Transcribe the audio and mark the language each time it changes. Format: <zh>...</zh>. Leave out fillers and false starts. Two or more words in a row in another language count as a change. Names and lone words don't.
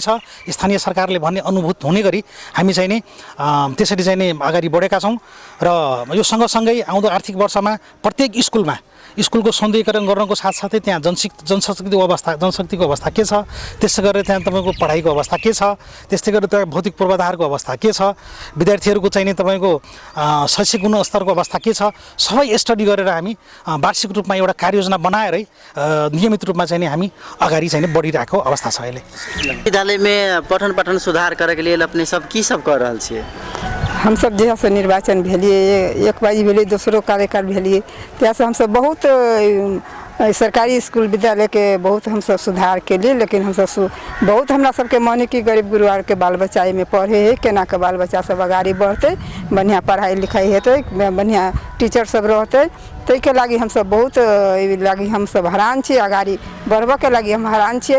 <ne>स्थानीय सरकारले भन्ने अनुभूत हुने गरी हामी चाहिँ त्यसरी चाहिँ अगाडि बढेका छौँ र यो सँगसँगै आउँदो आर्थिक वर्षमा प्रत्येक स्कुलको सौन्दर्यीकरण गर्नको साथसाथै त्यहाँ जनशक्तिको अवस्था के छ, त्यसै गरेर त्यहाँ तपाईँको पढाइको अवस्था के छ, त्यस्तै गरेर त्यहाँ भौतिक पूर्वाधारको अवस्था के छ, विद्यार्थीहरूको चाहिँ तपाईँको शैक्षिक गुणस्तरको अवस्था के छ, सबै स्टडी गरेर हामी वार्षिक रूपमा एउटा कार्ययोजना बनाएरै नियमित रूपमा चाहिँ हामी अगाडि चाहिँ बढिरहेको अवस्था छ। अहिले</ne> <mai>विद्यालयमा पठन पाठन सुधार करैके लिए अपने सब की सब कर रहल छियै? हम सब जैसे निर्वाचन भेलिए, एक बाजी भेलिए, दूसरो कार्यकाल भेलिए, त्यासे हम सब बहुत सरकारी स्कूल विद्यालय के बहुत हम सब सुधार के लिए, लेकिन हम सब बहुत हमरा सबके माने कि गरीब गुरुआर के बाल बच्चा में पढ़े है, केना के बाल बच्चा सब आगाड़ी बढ़ते, बढ़िया पढ़ाई लिखाई हेतै, बढ़िया टीचर सब रहते, ताहि के लागि हम सब बहुत लागि हम सब हैरान छियै, आगाड़ी बढ़बऽ के लागि हम हैरान छियै।</mai>